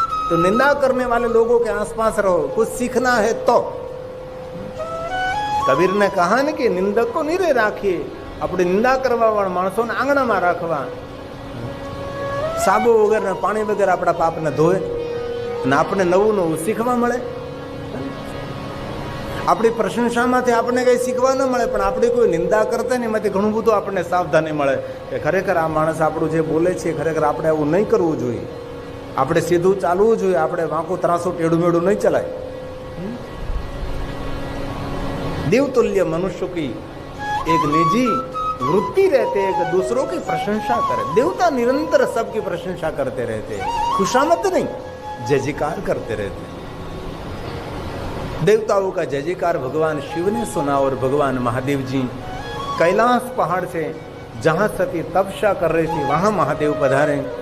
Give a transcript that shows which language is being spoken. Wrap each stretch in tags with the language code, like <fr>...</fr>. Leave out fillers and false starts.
<hi>तो निंदा करने वाले लोगों के आसपास रहो. कुछ सीखना है तो कबीर ने कहा न कि निंदक को निरे राखिए.</hi> <gu>अपनी निंदा करवा वाला माणसों ने आंगणा में राखवा. साबु वगैरह ने पानी वगैरह अपना पाप ने धोए, आपने नवू नवू सीखवा मळे. આપણી પ્રશંસામાંથી આપણને કંઈ શીખવા ન મળે, પણ આપણે કોઈ નિંદા કરતા ને એમાંથી ઘણું બધું આપણને સાવધાની મળે કે ખરેખર આ માણસ આપણું જે બોલે છે ખરેખર આપણે આવું નહીં કરવું જોઈએ, આપણે સીધું ચાલવું જોઈએ, આપણે વાંકું ત્રાસું ટેઢું મેઢું નહીં ચલાય.</gu> <hi>देवतुल्य मनुष्य की एक निजी वृत्ति रहते है कि दूसरों की प्रशंसा करे. देवता निरंतर सबकी प्रशंसा करते रहते हैं, खुशामद नहीं, जय जयकार करते रहते हैं. देवताओं का जय जयकार भगवान शिव ने सुना और भगवान महादेव जी कैलाश पहाड़ से जहां सती तपस्या कर रही थी वहां महादेव पधारे.</hi>